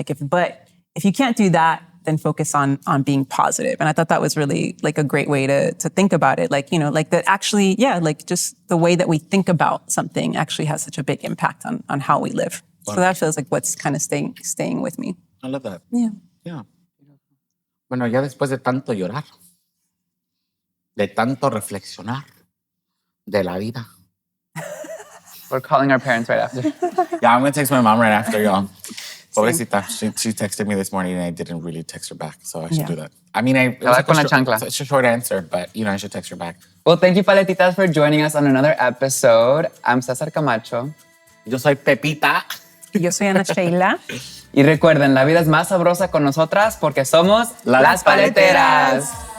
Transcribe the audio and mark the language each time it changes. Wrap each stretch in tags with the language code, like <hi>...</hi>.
<en>But if you can't do that, then focus on being positive. And I thought that was really like a great way to think about it. Like, you know, like that actually, yeah, like just the way that we think about something actually has such a big impact on how we live. Wow. So that feels like what's kind of staying with me. I love that. Yeah. Yeah.</en> <es>Bueno, ya después de tanto llorar, de tanto reflexionar de la vida.</es> <en>We're calling our parents right after. Yeah, I'm going to text my mom right after, y'all.</en> <es>Pobrecita,</es> <en>she texted me this morning and I didn't really text her back, so I should do that. I mean, it's a short answer, but, you know, I should text her back. Well, thank you, Paletitas, for joining us on another episode. I'm César Camacho.</en> <es>Yo soy Pepita. Yo soy Ana Sheila. Y recuerden, la vida es más sabrosa con nosotras porque somos las Paleteras.</es>